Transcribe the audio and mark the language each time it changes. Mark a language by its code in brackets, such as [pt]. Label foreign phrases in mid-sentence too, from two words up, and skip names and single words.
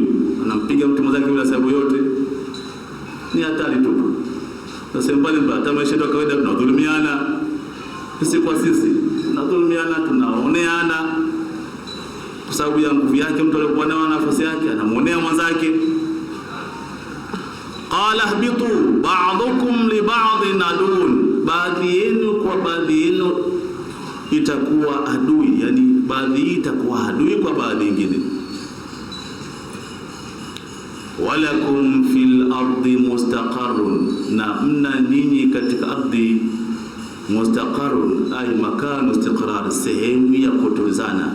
[sw] Anampiga mtu mwenzake bila sababu yote. Ni hatari tu. Sasa mbali hata maisha yetu kawaida tunadhulumiana. Sisi kwa sisi tunadhulumiana, tunaoneana. Kwa sababu ya nguvu yake mtu alikuwa na nafasi yake anamuonea mwenzake. [ar] قال اهبطوا بعضكم لبعض عدو, [sw] baadhi yenu kwa baadhi yenu itakuwa adui, yani baadhi itakuwa adui kwa baadhi nyingine. [ar] ولكم في الأرض مستقر, [sw] na mna ninyi katika ardhi mustaqarrun [ar] أي مكان استقرار, [sw] sehemu ya kutulizana.